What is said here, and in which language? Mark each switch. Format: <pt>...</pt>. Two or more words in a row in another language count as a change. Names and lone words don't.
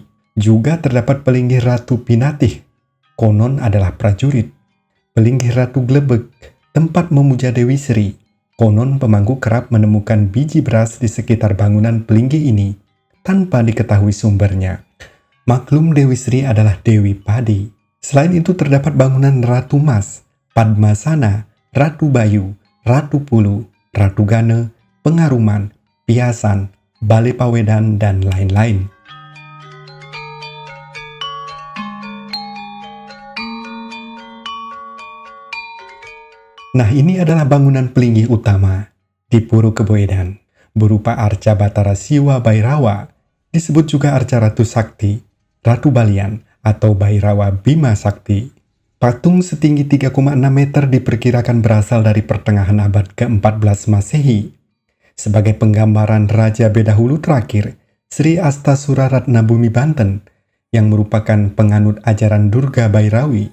<id>Juga terdapat pelinggih Ratu Pinatih, konon adalah prajurit. Pelinggih Ratu Glebek, tempat memuja Dewi Sri. Konon pemangku kerap menemukan biji beras di sekitar bangunan pelinggih ini, tanpa diketahui sumbernya. Maklum Dewi Sri adalah Dewi Padi. Selain itu terdapat bangunan Ratu Mas, Padmasana, Ratu Bayu, Ratu Pulu, Ratu Gane, Pengaruman, Piasan, Bale Pawedan, dan lain-lain. Nah, ini adalah bangunan pelinggih utama di Pura Kebo Edan, berupa arca Bathara Siwa Bhairawa, disebut juga arca Ratu Sakti, Ratu Balian, atau Bhairawa Bima Sakti. Patung setinggi 3,6 meter diperkirakan berasal dari pertengahan abad ke-14 Masehi. Sebagai penggambaran Raja Bedahulu terakhir, Sri Astasura Ratnabumi Banten, yang merupakan penganut ajaran Durga Bhairawi.</id>